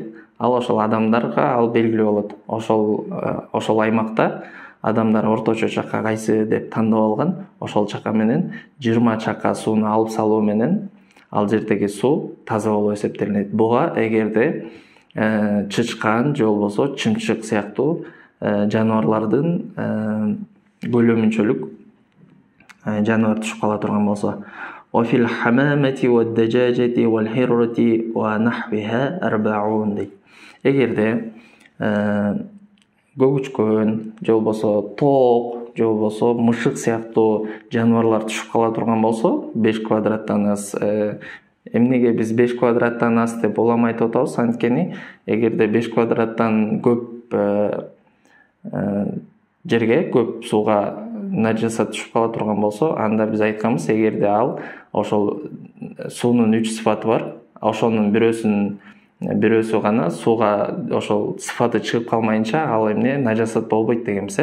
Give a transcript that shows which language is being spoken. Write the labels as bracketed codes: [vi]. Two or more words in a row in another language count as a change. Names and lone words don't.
[ky] Ал ошол адамдарга ал белгилүү болот. Ошол аймакта адамдар орточо чака кайсы деп тандап алган, ошол чака менен 20 чака сууну алып салуу менен ал жердеги суу таза болуп эсептелинет. Буга эгерде чычкан же болбосо чымчык сыяктуу жаныбарлардын көлөмүнчөлүк жаныбар түшүп кала турган болсо, [ar] وفي الحمامة والدجاجة والحرة ونحوها 40 дейт. [ky] Эгерде көгүчкөн же болбосо тоок же болбосо мышык сыяктуу жаныбарлар түшүп кала турган болсо, 5 квадраттан аз эмнеге биз 5 квадраттан аз деп улам айтып атабыз? Анткени эгерде 5 квадраттан көп жерге, көп сууга нажасат түшүп кала турган болсо, анда биз айтканбыз, эгерде ал ошол суунун 3 сыфаты бар, ошонун бирөөсү гана сууга ошол сыфаты чыгып калмайынча ал эмне нажасат болбойт дегенбиз.